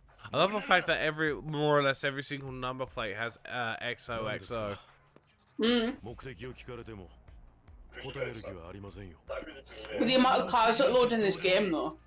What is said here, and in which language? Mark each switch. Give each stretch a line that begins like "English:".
English: I love the fact that more or less every single number plate has XOXO. Mm.
Japanese: 目的を聞かれても答える気はありませんよ。
English: With the amount of cars that load in this game, though.